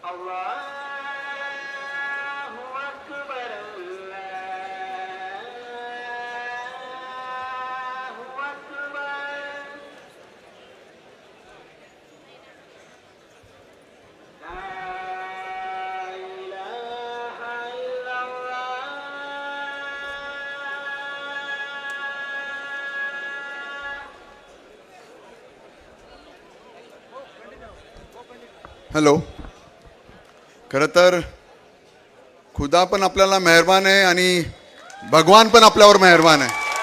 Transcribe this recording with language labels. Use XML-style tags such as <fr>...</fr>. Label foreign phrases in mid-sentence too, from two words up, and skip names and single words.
<ar>الله أكبر الله أكبر. لا إله إلا الله.</ar> <en>हॅलो.</en> <mr>खरं तर खुदा पण आपल्याला मेहरबान आहे आणि भगवान पण आपल्यावर मेहरबान आहे.</mr>